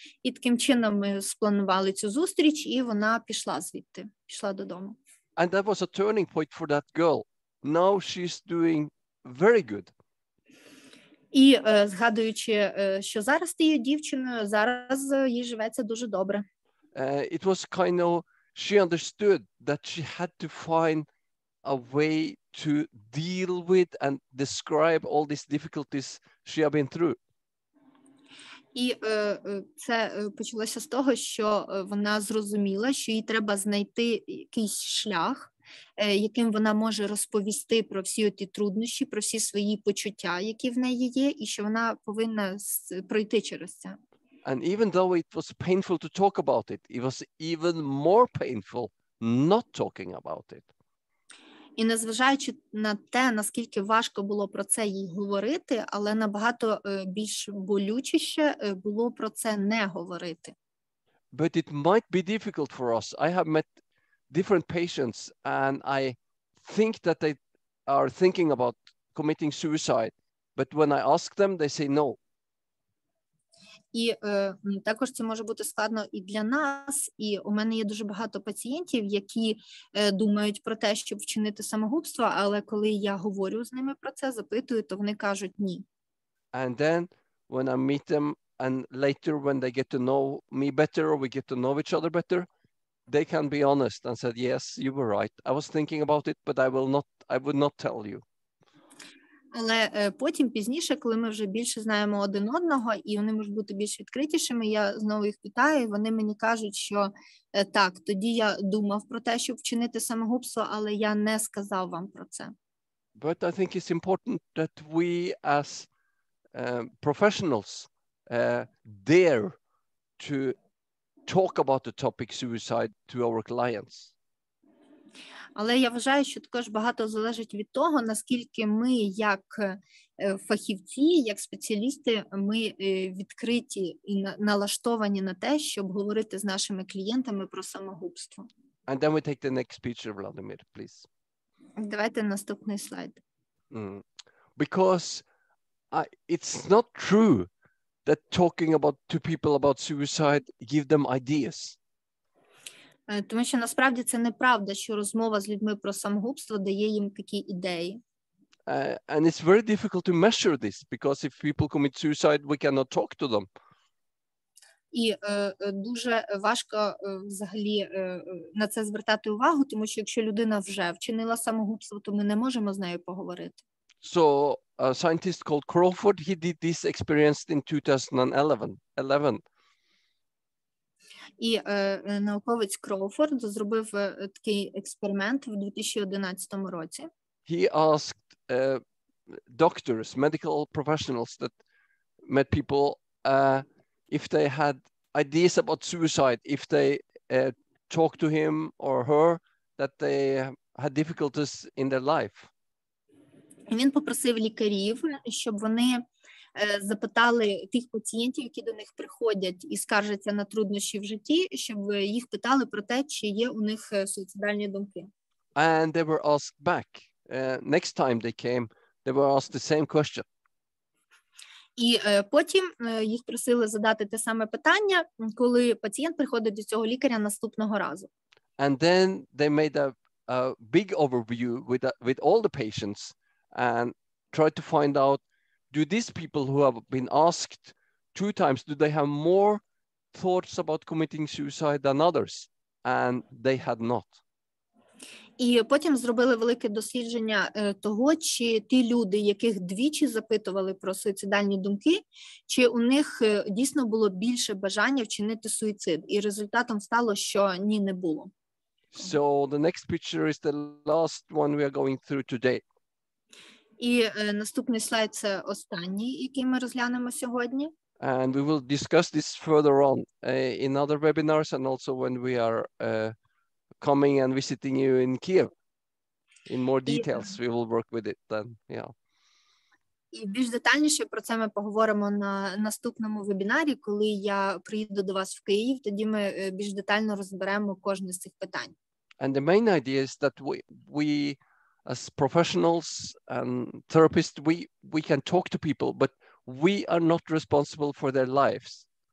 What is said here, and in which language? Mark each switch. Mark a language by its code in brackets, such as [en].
[uk] І таким чином ми спланували цю зустріч, і вона пішла звідти, пішла додому. [en] And that was a turning point for that girl. Now she's doing very good. [uk] І згадуючи, що зараз тією дівчиною, зараз їй живеться дуже добре. [en] It was kind of, she understood that she had to find a way to deal with and describe all these difficulties she had been through. [uk] І це почалося з того, що вона зрозуміла, що їй треба знайти якийсь шлях, яким вона може розповісти про всі ті труднощі, про всі свої почуття, які в неї є, і що вона повинна пройти через це. [en] And even though it was painful to talk about it, it was even more painful not talking about it. [uk] І незважаючи на те, наскільки важко було про це їй говорити, але набагато більш болючіше було про це не говорити. [en] But it might be difficult for us. I have met different patients and I think that they are thinking about committing suicide. But when I ask them, they say no. [uk] І також це може бути складно і для нас, і у мене є дуже багато пацієнтів, які думають про те, щоб вчинити самогубство, але коли я говорю з ними про це, запитую, то вони кажуть ні. [en] And then when I meet them and later when they get to know me better or we get to know each other better, they can be honest and said, yes, you were right. I was thinking about it, but I would not tell you. [uk] Але потім, пізніше, коли ми вже більше знаємо один одного, і вони можуть бути більш відкритішими, я знову їх питаю, і вони мені кажуть, що так, тоді я думав про те, щоб вчинити самогубство, але я не сказав вам про це. [en] But I think it's important that we as professionals dare to talk about the topic suicide to our clients. [uk] Але я вважаю, що також багато залежить від того, наскільки ми, як фахівці, як спеціалісти, ми відкриті і налаштовані на те, щоб говорити з нашими клієнтами про самогубство. [en] And then we take the next picture, Vladimir, please. [uk] Давайте наступний слайд. [en] Because it's not true that talking to people about suicide give them ideas. [uk] Тому що насправді це неправда, що розмова з людьми про самогубство дає їм такі ідеї. [en] And it's very difficult to measure this because if people commit suicide, we cannot talk to them. [uk] І дуже важко взагалі на це звертати увагу, тому що якщо людина вже вчинила самогубство, то ми не можемо з нею поговорити. [en] So a scientist called Crawford, he did this experience in 2011. [uk] І науковець Кроуфорд зробив такий експеримент в 2011 році. [en] He asked doctors, medical professionals that met people if they had ideas about suicide, if they talked to him or her that they had difficulties in their life. [uk] Він попросив лікарів, щоб вони запитали тих пацієнтів, які до них приходять і скаржаться на труднощі в житті, щоб їх питали про те, чи є у них суїцидальні думки. [en] And they were asked back. Next time they came, they were asked the same question. [uk] І потім їх просили задати те саме питання, коли пацієнт приходить до цього лікаря наступного разу. [en] And then they made a big overview with all the patients and tried to find out, do these people who have been asked 2 times, do they have more thoughts about committing suicide than others? And they had not. [uk] І потім зробили велике дослідження того, чи ті люди, яких двічі запитували про суїцидальні думки, чи у них дійсно було більше бажання вчинити суїцид. І результатом стало, що ні, не було. [en] So the next picture is the last one we are going through today. [uk] І наступний слайд – це останній, який ми розглянемо сьогодні. [en] And we will discuss this further on in other webinars and also when we are coming and visiting you in Kiev. In more details, we will work with it then, yeah. [uk] І більш детальніше про це ми поговоримо на наступному вебінарі, коли я приїду до вас в Київ, тоді ми більш детально розберемо кожне з цих питань. [en] And the main idea is that we as professionals and therapists, we can talk to people, but we are not responsible for their lives.